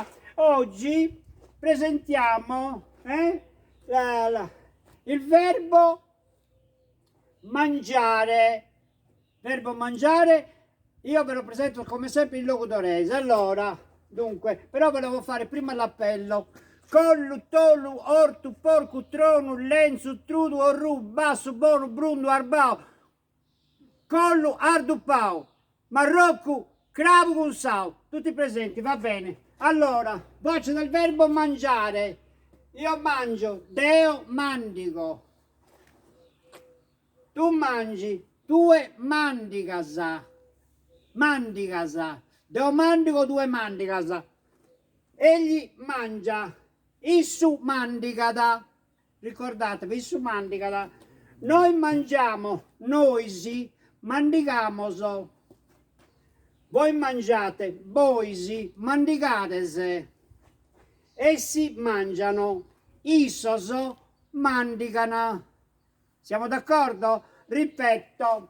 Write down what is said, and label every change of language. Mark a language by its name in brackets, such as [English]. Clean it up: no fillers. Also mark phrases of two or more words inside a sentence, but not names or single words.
[Italian] Oggi presentiamo il verbo mangiare. Verbo mangiare, io ve lo presento come sempre in logudorese. Allora, dunque, però volevo fare prima l'appello. Collu, tolu, ortu, porcu, tronu, lenzu, trudu, orru, basso, bonu, brundu, arbao, collu, ardu, pau, marroccu, cravu, gunsau. Tutti presenti, va bene. Allora, voce del verbo mangiare. Io mangio, [Sardinian] deo mandigo. [Italian] Tu mangi, [Sardinian] tue mandigasa. Mandigasa. Deo mandigo, due mandigasa. [Italian] Egli mangia. [Sardinian] Issu mandigada. [Italian] Ricordatevi, [Sardinian] issu mandigada. [Italian] Noi mangiamo, [Sardinian] noi sì, mandigamoso. [Italian] Voi mangiate, [Sardinian] voi sì, mandigatese. [Italian] Essi mangiano, [Sardinian] issoso mandigana. [Italian] Siamo d'accordo? Ripeto.